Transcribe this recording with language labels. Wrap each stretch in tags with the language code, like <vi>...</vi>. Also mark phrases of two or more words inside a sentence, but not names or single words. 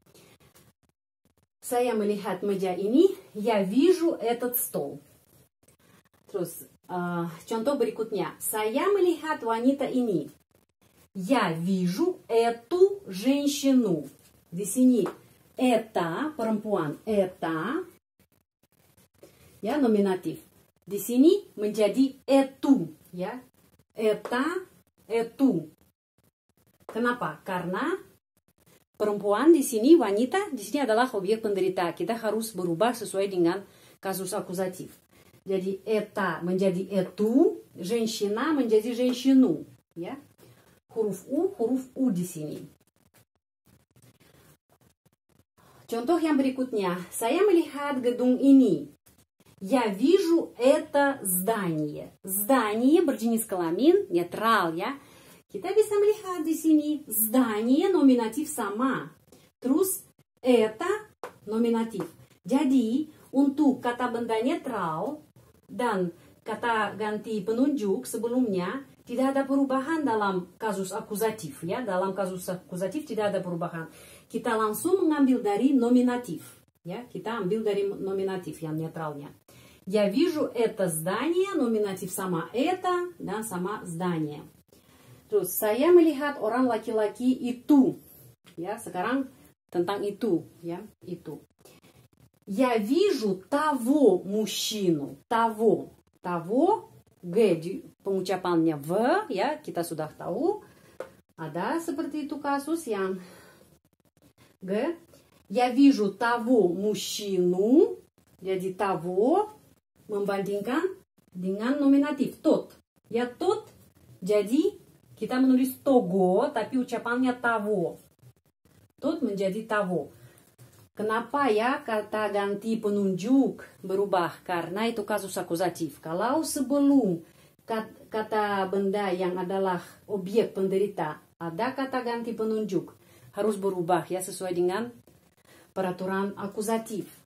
<id>Saya melihat meja ini,</id> <ru>я вижу этот стол.</ru> <id>Terus contoh berikutnya, saya melihat wanita ini.</id> <ru>Я вижу эту женщину.</ru> <id>Di sini это perempuan, это ya nominatif. Di sini menjadi эту ya.</id> <ru>эта, эту. Kenapa?</ru> <id>Karena perempuan di sini, wanita di sini adalah objek penderita. Kita harus berubah sesuai dengan kasus akusatif. Jadi eta menjadi etu, женщина menjadi женщину, ya. Huruf U di sini. Contoh yang berikutnya, saya melihat gedung ini.</id> <ru>Я вижу это здание.</ru> <id>Здание berjenis kelamin, netral ya. Kita bisa melihat di sini здание nominatif sama. Terus это nominatif. Jadi untuk kata benda netral dan kata ganti penunjuk sebelumnya tidak ada perubahan dalam kasus akusatif ya. Dalam kasus akusatif tidak ada perubahan. Kita langsung mengambil dari nominatif ya. Kita ambil dari nominatif yang netralnya.</id> <ru>Я вижу это здание,</ru> <id>nominatif sama это dan sama здание. Terus saya melihat orang laki-laki itu. Ya, sekarang tentang itu ya, itu.</id> <ru>Я вижу того мужчину.</ru> <id>Того G pengucapannya v ya, kita sudah tahu. Ada seperti itu kasus yang G.</id> <ru>Я вижу того мужчину.</ru> <id>Jadi того membandingkan dengan nominatif тот. Ya тот. Jadi kita menulis того tapi ucapannya того.</id> <ru>Тот menjadi того.</ru> <id>Kenapa ya kata ganti penunjuk berubah? Karena itu kasus akusatif. Kalau sebelum kata benda yang adalah objek penderita ada kata ganti penunjuk, harus berubah ya sesuai dengan peraturan akusatif.</id>